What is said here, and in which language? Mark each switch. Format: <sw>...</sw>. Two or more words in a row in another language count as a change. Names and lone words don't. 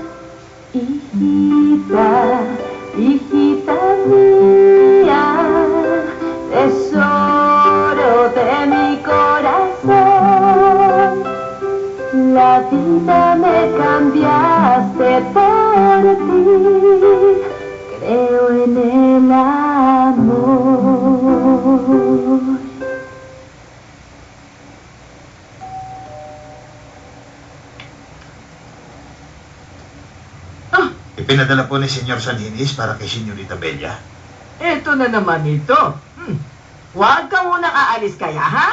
<es>Hijita, hijita mía, tesoro de mi corazón. La vida me cambiaste por ti, creo en el amor.</es> <tl>Ipinadala po ni Senyor Sanhinis para kay Senyorita Bella. Eto na naman ito. Huwag ka munang aalis kaya, ha?</tl>